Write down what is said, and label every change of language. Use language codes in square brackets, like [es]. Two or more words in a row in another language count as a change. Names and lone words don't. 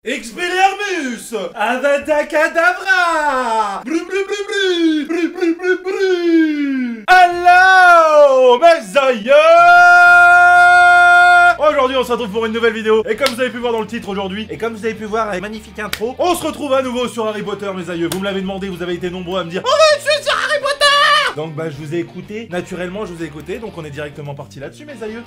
[fr] Expelliarmus Avada Kedavra Blu blu blu blu Blu blu blu blu. Hello mes aïeux. Aujourd'hui on se retrouve pour une nouvelle vidéo. Et comme vous avez pu voir dans le titre aujourd'hui, et comme vous avez pu voir avec magnifique intro, on se retrouve à nouveau sur Harry Potter mes aïeux. Vous me l'avez demandé, vous avez été nombreux à me dire on va tuer sur Harry Potter. Donc bah je vous ai écouté, naturellement je vous ai écouté, donc on est directement parti là-dessus mes aïeux.